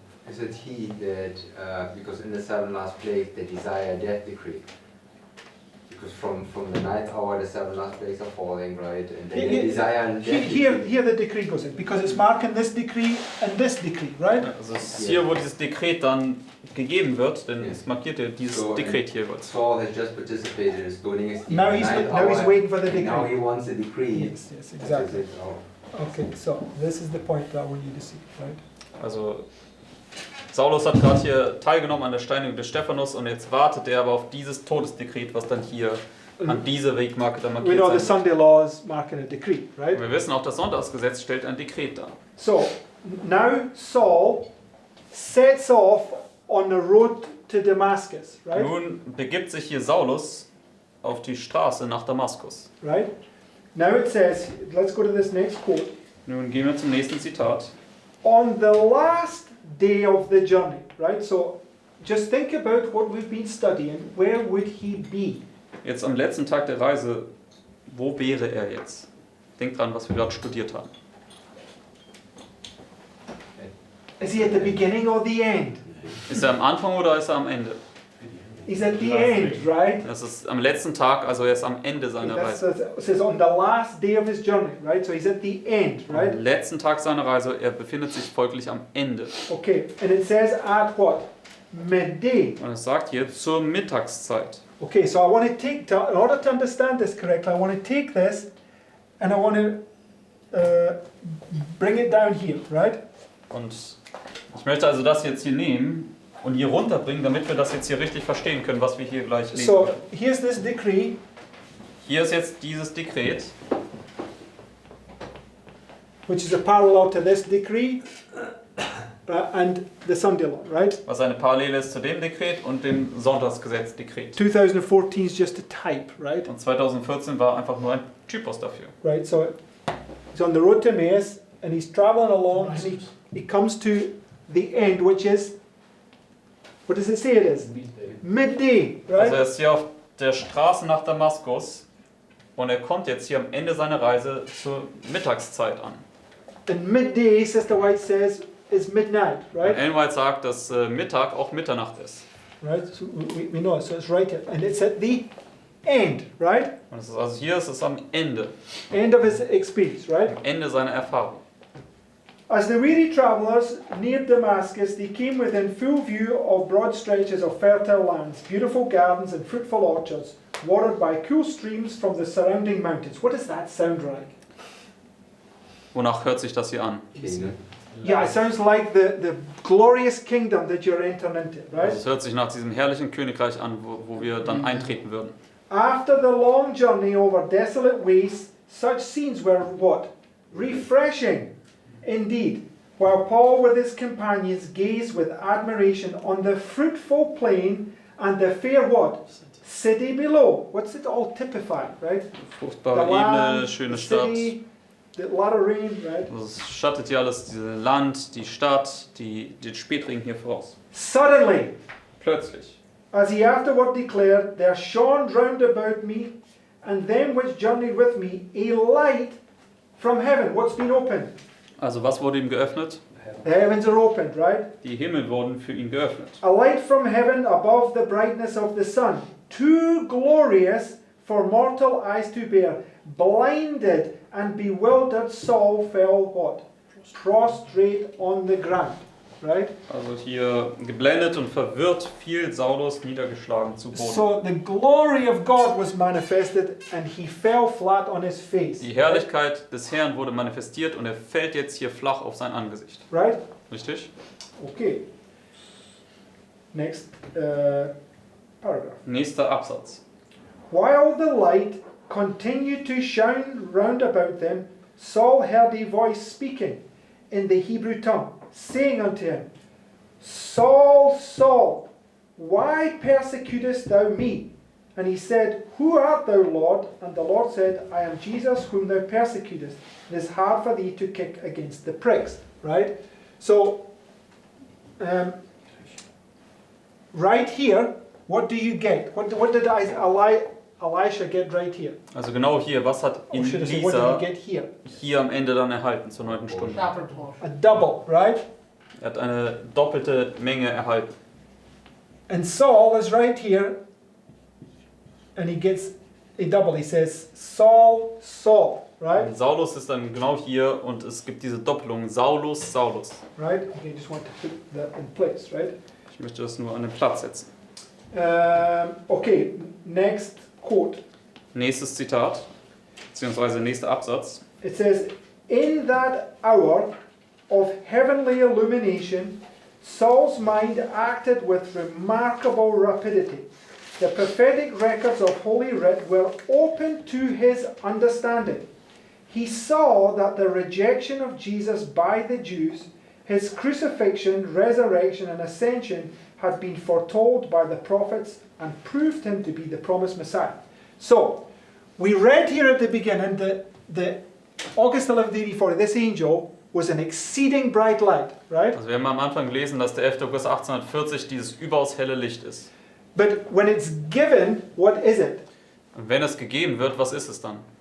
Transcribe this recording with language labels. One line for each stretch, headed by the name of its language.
English: Is it he that, because in the 7 last plagues they desire death decree? Because from the 9th hour the 7 last plagues are falling, right? And they desire death Here the decree goes in, because it's marking this decree and this decree, right?
German: Also es ist hier, wo dieses Dekret dann gegeben wird, denn es markiert ja dieses Dekret hier jeweils.
English: Saul has just participated in stoning his Now he's waiting for the decree. Now he wants a decree. Yes, exactly. Okay, so this is the point that we need to see, right?
German: Also Saulus hat gerade hier teilgenommen an der Steinigung des Stephanus und jetzt wartet er aber auf dieses Todesdekret, was dann hier an dieser Wegmarke dann
English: We
German: markiert
English: know the
German: sein
English: Sunday law is marking a decree,
German: wird.
English: right?
German: Und wir wissen auch, das Sonntagsgesetz stellt ein Dekret dar.
English: So, now Saul sets off on the road to Damascus, right?
German: Nun begibt sich hier Saulus auf die Straße nach Damaskus.
English: Right? Now it says, let's go to this next quote.
German: Nun gehen wir zum nächsten Zitat.
English: On the last day of the journey, right? So just think about what we've been studying. Where would he be?
German: Jetzt am letzten Tag der Reise, wo wäre er jetzt? Denkt dran, was wir gerade studiert haben.
English: Is he at the beginning or the end?
German: Ist er am Anfang oder ist er am Ende?
English: He's at the end, right?
German: Das ist am letzten Tag, also er ist am Ende seiner
English: That's,
German: Reise.
English: it says on the last day of his journey, right? So he's at the end, right?
German: Am letzten Tag seiner Reise, er befindet sich folglich am Ende.
English: Okay, and it says at what? Midday.
German: Und es sagt hier zur Mittagszeit.
English: Okay, so I want to take, in order to understand this correctly, I want to take this and I want to bring it down here, right?
German: Und ich möchte also das jetzt hier nehmen und hier runterbringen, damit wir das jetzt hier richtig verstehen können, was wir hier gleich lesen.
English: So here's this decree.
German: Hier ist jetzt dieses Dekret,
English: which is a parallel to this decree and the Sunday law, right?
German: was eine Parallele ist zu dem Dekret und dem Sonntagsgesetz-Dekret.
English: 2014 is just a type, right?
German: Und 2014 war einfach nur ein Typus dafür.
English: Right, so he's on the road to Emmaus and he's traveling along and he comes to the end, which is, what does it say it is? Midday,
German: Also er
English: right?
German: ist hier auf der Straße nach Damaskus und er kommt jetzt hier am Ende seiner Reise zur Mittagszeit an.
English: And midday, Sister White says, is midnight,
German: Und
English: right?
German: Ellen White sagt, dass Mittag auch Mitternacht ist.
English: Right, so we know it, so it's right here. And it's at the end, right?
German: Und es ist, also hier ist es am Ende,
English: End of his experience, right?
German: Ende seiner Erfahrung.
English: As the weary travellers neared Damascus, they came within full view of broad stretches of fertile lands, beautiful gardens and fruitful orchards, watered by cool streams from the surrounding mountains. What does that sound like?
German: Wonach hört sich das hier an?
English: King. Yeah, it sounds like the glorious kingdom that you're entering into, right?
German: Also es hört sich nach diesem herrlichen Königreich an, wo wir dann eintreten würden.
English: After the long journey over desolate wastes, such scenes were what? Refreshing indeed. While Paul with his companions gazed with admiration on the fruitful plain and the fair what? City below. What's it all typified, right?
German: Fruchtbare
English: The land,
German: Ebene, schöne
English: the
German: Stadt.
English: city, the lot of rain, right?
German: Also es schattet hier alles, dieses Land, die Stadt, den Spätregen hier voraus.
English: Suddenly,
German: Plötzlich.
English: as he afterward declared, there shone round about me and them which journeyed with me a light from heaven. What's been opened?
German: Also was wurde ihm geöffnet?
English: The heavens are opened, right?
German: Die Himmel wurden für ihn geöffnet.
English: A light from heaven above the brightness of the sun, too glorious for mortal eyes to bear. Blinded and bewildered Saul fell what? Prostrate on the ground, right?
German: Also hier geblendet und verwirrt fiel Saulus niedergeschlagen zu Boden.
English: So the glory of God was manifested and he fell flat on his face.
German: Die Herrlichkeit des Herrn wurde manifestiert und er fällt jetzt hier flach auf sein Angesicht.
English: Right?
German: Richtig?
English: Okay. Next paragraph.
German: Nächster Absatz.
English: While the light continued to shine round about them, Saul heard a voice speaking in the Hebrew tongue, saying unto him, Saul, Saul, why persecutest thou me? And he said, Who art thou, Lord? And the Lord said, I am Jesus whom thou persecutest. It is hard for thee to kick against the pricks. Right? So, right here, what do you get? What did Elisha get right here?
German: Also genau hier, was hat
English: Or should I say, what
German: Elisa
English: did he get here?
German: hier am Ende dann erhalten zur 9. Stunde?
English: A double, right?
German: Er hat eine doppelte Menge erhalten.
English: And Saul is right here, and he gets a double. He says, Saul, Saul, right?
German: Und Saulus ist dann genau hier und es gibt diese Doppelung Saulus, Saulus.
English: Right? Okay, just want to put that in place, right?
German: Ich möchte das nur an den Platz setzen.
English: Okay, next quote.
German: Nächstes Zitat, beziehungsweise nächster Absatz.
English: It says, In that hour of heavenly illumination, Saul's mind acted with remarkable rapidity. The prophetic records of Holy Writ were opened to his understanding. he saw that the rejection of Jesus by the Jews, his crucifixion, resurrection, and ascension had been foretold by the prophets and proved him to be the promised Messiah. So, we read here at the beginning that the August 11, 1840, this angel was an exceeding bright light, right?
German: Also wir haben am Anfang gelesen, dass der 11. August 1840 dieses überaus helle Licht ist.
English: But when it's given, what is it?
German: Und wenn es gegeben wird, was ist es dann?